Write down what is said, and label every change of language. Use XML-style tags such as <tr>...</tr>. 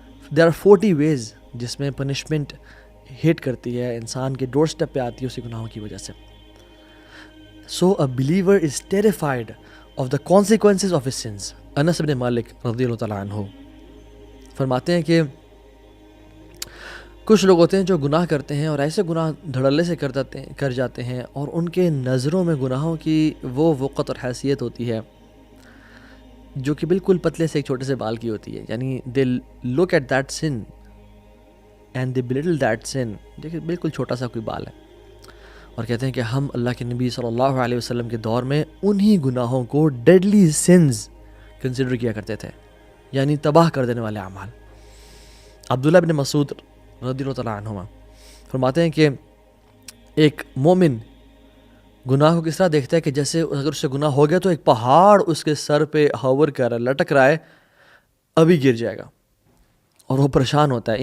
<en>there are 40 ways</en> <ur>جس میں punishment ہٹ کرتی ہے، انسان کے ڈور سٹیپ پہ آتی ہے اسی گناہوں کی وجہ سے.</ur> <en>So a believer is terrified of the consequences of his sins.</en> <ur>انس بن مالک رضی اللہ تعالیٰ عنہ فرماتے ہیں کہ کچھ لوگ ہوتے ہیں جو گناہ کرتے ہیں اور ایسے گناہ دھڑلے سے کر جاتے ہیں، اور ان کے نظروں میں گناہوں کی وہ وقت اور حیثیت ہوتی ہے جو کہ بالکل پتلے سے ایک چھوٹے سے بال کی ہوتی ہے.</ur> <en>یعنی they look at that sin and they belittle that sin.</en> <ur>دیکھیں بالکل چھوٹا سا کوئی بال ہے، اور کہتے ہیں کہ ہم اللہ کے نبی صلی اللہ علیہ وسلم کے دور میں انہی گناہوں کو</ur> <en>deadly sins</en> <ur>کنسیڈر کیا کرتے تھے، یعنی تباہ کر دینے والے اعمال. عبداللہ بن مسعود رضی اللہ تعالیٰ عنہما فرماتے ہیں کہ ایک مومن گناہ کو کس طرح دیکھتا ہے کہ جیسے اگر اس سے گناہ ہو گیا تو ایک پہاڑ اس کے سر پہ ہوور کر رہا ہے، لٹک رہا ہے، ابھی گر جائے گا، اور وہ پریشان ہوتا ہے.</ur>